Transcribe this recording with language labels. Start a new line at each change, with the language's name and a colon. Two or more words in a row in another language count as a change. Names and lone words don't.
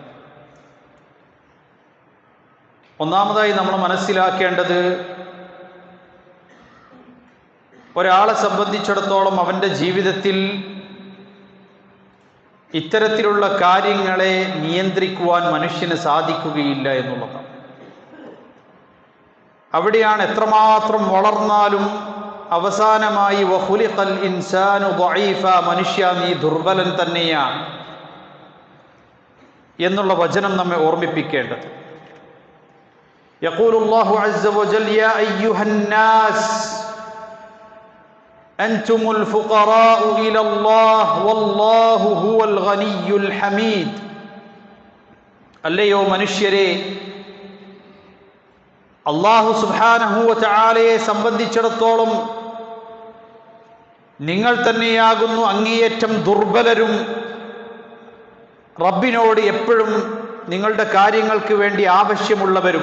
Malayalam: ഒന്നാമതായി നമ്മൾ മനസ്സിലാക്കേണ്ടത്, ഒരാളെ സംബന്ധിച്ചിടത്തോളം അവൻ്റെ ജീവിതത്തിൽ ഇത്തരത്തിലുള്ള കാര്യങ്ങളെ നിയന്ത്രിക്കുവാൻ മനുഷ്യന് സാധിക്കുകയില്ല എന്നുള്ളതാണ്. അവിടെയാണ് എത്രമാത്രം വളർന്നാലും അവസാനമായി
Arabic: وخلق الإنسان ضعيفا,
Malayalam: മനുഷ്യ നീ ദുർബലൻ തന്നെയാണ് എന്നുള്ള വചനം നമ്മെ ഓർമ്മിപ്പിക്കേണ്ടത്.
Arabic: يقول الله عز وجل يا أيها الناس أنتم الفقراء إلى الله والله هو الغني الحميد.
Malayalam: അല്ലയോ മനുഷ്യരെ,
Arabic: الله سبحانه وتعالى
Malayalam: സംബന്ധിച്ചിടത്തോളം നിങ്ങൾ തന്നെയാകുന്നു അങ്ങേയറ്റം ദുർബലരും, റബ്ബിനോട് എപ്പോഴും നിങ്ങളുടെ കാര്യങ്ങൾക്ക് വേണ്ടി ആവശ്യമുള്ളവരും.